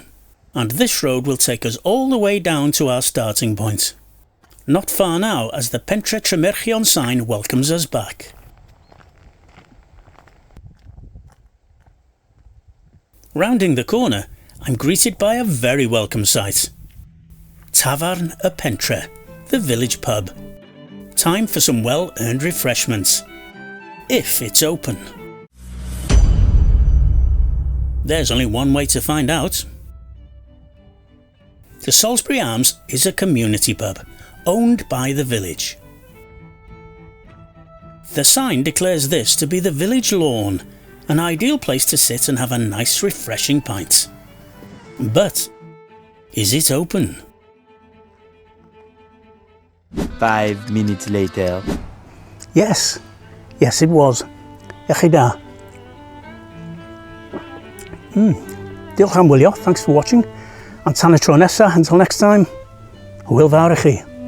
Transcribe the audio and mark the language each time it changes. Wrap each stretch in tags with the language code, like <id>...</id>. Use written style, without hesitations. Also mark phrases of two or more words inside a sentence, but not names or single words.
<en>And this road will take us all the way down to our starting point. Not far now, as the Tremeirchion sign welcomes us back. Rounding the corner, I'm greeted by a very welcome sight.</en> <cy>Tafarn y Pentre,</cy> <en>the village pub. Time for some well-earned refreshments. If it's open. There's only one way to find out. The Salusbury Arms is a community pub, owned by the village. The sign declares this to be the village lawn, an ideal place to sit and have a nice refreshing pint. But, is it open? 5 minutes later. Yes, it was.</en> <cy>Ych chi da. Diolch am wylio,</cy> <en>thanks for watching. And</en> <cy>tan y tro nesa,</cy> <en>until next time,</en> <cy>hwyl fawr i chi.</cy>